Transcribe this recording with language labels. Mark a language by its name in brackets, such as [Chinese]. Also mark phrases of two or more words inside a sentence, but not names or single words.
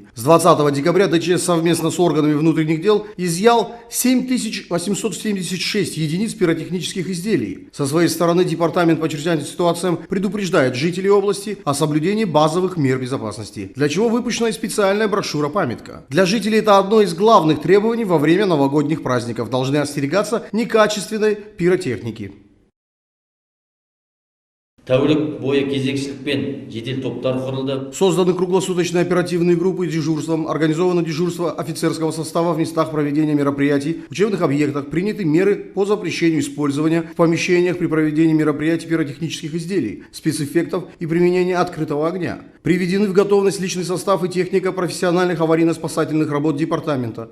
[Russian] С 20 декабря ДЧС совместно с органами внутренних дел изъял 7876 единиц пиротехнических изделий. Со своей стороны Департамент по чрезвычайным ситуациям предупреждает жителей области о соблюдении базовых мер безопасности, для чего выпущена специальная брошюра-памятка. Для жителей это одно из главных требований во время новогодних праздников. Должны остерегаться некачественной пиротехники. [Kazakh] Тәулік бойы кезекшілік пен жедел топтар құрылды. [Russian] Созданы круглосуточные оперативные группы дежурством, организовано дежурство офицерского состава в местах проведения мероприятий, в учебных объектах, приняты меры по запрещению использования в помещениях при проведении мероприятий пиротехнических изделий, спецэффектов и применения открытого огня. Приведены в готовность личный состав и техника профессиональных аварийно-спасательных работ департамента.